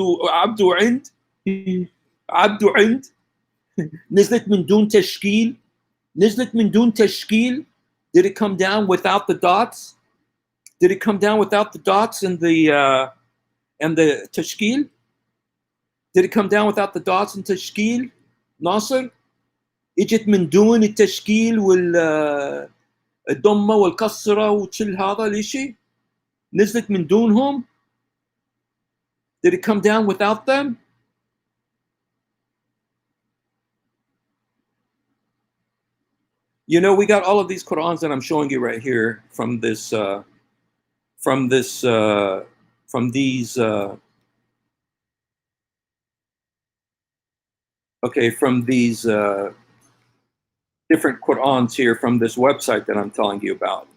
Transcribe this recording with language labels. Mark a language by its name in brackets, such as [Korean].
[Arabic] عبدو عند نزلت من دون تشكيل. نزلت من دون تشكيل. [English] Did it come down without the dots? Did it come down without the dots and the tashkil? Did it come down without the dots and tashkil? Nasr? [Arabic] اجت من دون التشكيل والضمه والكسره وكل هذا الاشي. نزلت من دونهم. [English] Did it come down without them? You know, we got all of these Qur'ans that I'm showing you right here from this, from these, okay, from these different Qur'ans here from this website that I'm telling you about.